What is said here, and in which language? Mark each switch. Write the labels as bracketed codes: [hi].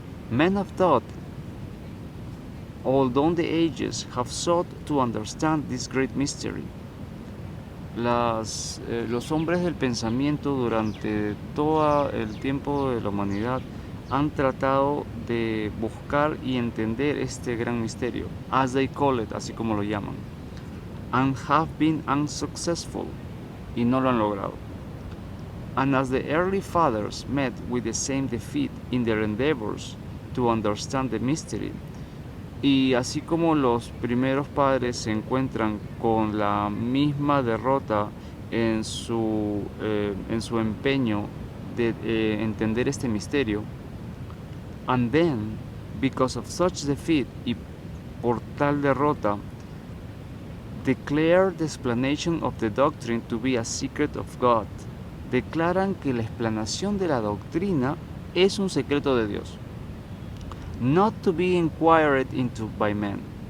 [en] Men of thought, all down the ages, have sought to understand this great mystery. [es] Los hombres del pensamiento durante todo el tiempo de la humanidad han tratado de buscar y entender este gran misterio, [en] as they call it, [es] así como lo llaman, [en] and have been unsuccessful, [es] y no lo han logrado. [en] And as the early fathers met with the same defeat in their endeavors to understand the mystery, [es] y así como los primeros padres se encuentran con la misma derrota en su empeño de entender este misterio. [en] And then, because of such defeat, [es] y por tal derrota, [en] declare the explanation of the doctrine to be a secret of God. [es] Declaran que la explanación de la doctrina es un secreto de Dios. [en] Not to be inquired into by men.